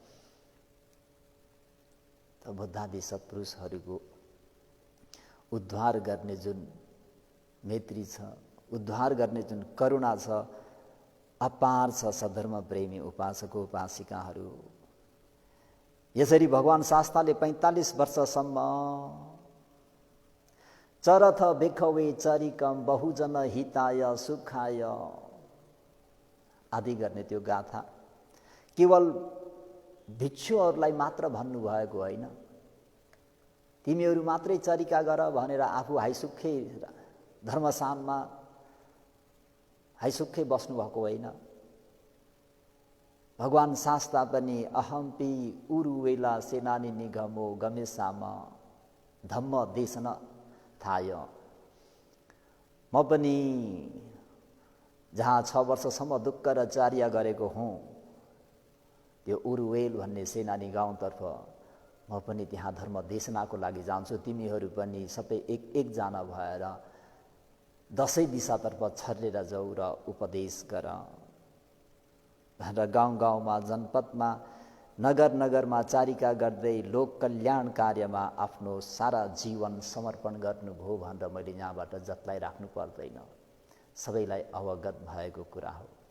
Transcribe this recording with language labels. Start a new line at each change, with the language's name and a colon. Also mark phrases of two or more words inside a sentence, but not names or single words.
Nepali: त बुद्धादि सत्पुरुषहरूको उद्धार गर्ने जुन मैत्री छ, उद्धार गर्ने जुन करुणा छ, अपार छ सधर्म प्रेमी उपासक उपासिकाहरू। यसरी भगवान शास्त्रले 45 वर्षसम्म
Pali: चरथ भिखवे चरिकम बहुजन हिताय सुखाय
Nepali: आदि गर्ने त्यो गाथा केवल भिक्षुहरूलाई मात्र भन्नुभएको होइन। तिमीहरू मात्रै चरिका गर भनेर आफू हाइसुक्खै धर्मस्थानमा हाइसुक्खै बस्नुभएको होइन। भगवान शास्त्र पनि
Pali: अहम्पि उरुवेला सेनानी निगमो गमेशाम धम्म देशन थाय।
Nepali: म पनि जहाँ 6 वर्षसम्म दुःख र चार्य गरेको हुँ, त्यो उरुवेल भन्ने सेनानी गाउँतर्फ म पनि त्यहाँ धर्म देशनाको लागि जान्छु। तिमीहरू पनि सबै एक जना भएर 10 दिशातर्फ छर्रेर जाऊ र उपदेश गर भनेर गाउँ गाउँमा जनपदमा नगर नगरमा चारिका गर्दै लोक कल्याण कार्यमा आफ्नो सारा जीवन समर्पण गर्नुभयो भनेर मैले यहाँबाट जतलाई राख्नु पर्दैन, सबैलाई अवगत भएको कुरा हो।